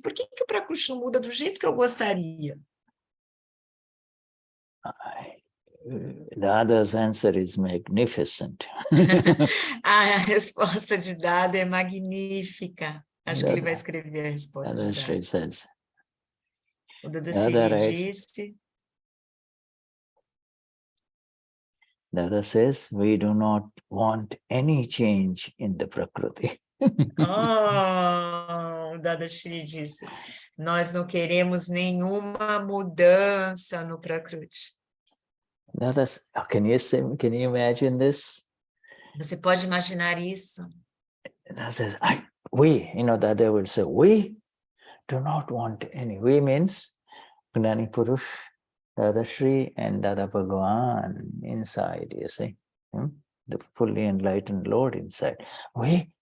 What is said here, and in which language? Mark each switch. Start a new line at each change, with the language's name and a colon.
Portuguese: Por que o Prakriti não muda do jeito que eu gostaria?
English: Dada's answer is magnificent.
Portuguese: A resposta de Dada é magnífica. Acho que ele vai escrever a resposta de Dada.
English: Says,
Portuguese: O Dadashri disse...
English: Dada says, we do not want any change in the Prakriti.
Portuguese: O Dadashri disse, nós não queremos nenhuma mudança no Prakriti.
English: Can you imagine this?
Portuguese: Você pode imaginar isso?
English: That says, we, Dada will say, we do not want any. We means Gnani Purush Dadashri and Dada Bhagwan inside, you see, the fully enlightened Lord inside. We